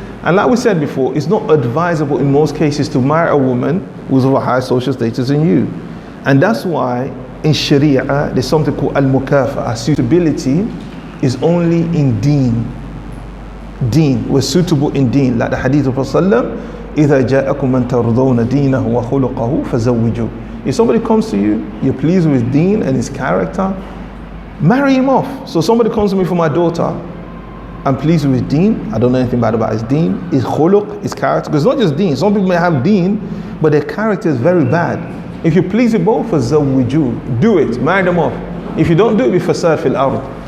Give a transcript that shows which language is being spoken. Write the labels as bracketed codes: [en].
[en] And like we said before, it's not advisable in most cases to marry a woman who's of a higher social status than you. And that's why in Sharia, there's something called al-mukafa'a. Suitability is only in deen. Deen, we're suitable in deen. Like the hadith of Rasulullah, [ar] إِذَا جَاءَكُمْ مَنْ تَرْضَوْنَ دِينَهُ وَخُلُقَهُ فَزَوِّجُوا. [en] If somebody comes to you, you're pleased with deen and his character, marry him off. So somebody comes to me for my daughter, I'm pleased with his deen, I don't know anything bad about his deen, his khuluq, his character. Because it's not just deen, some people may have deen, but their character is very bad. If you please it both, فَزَوِّجُوا. Do it, marry them off. If you don't do it, be [ar] fasad fil ard.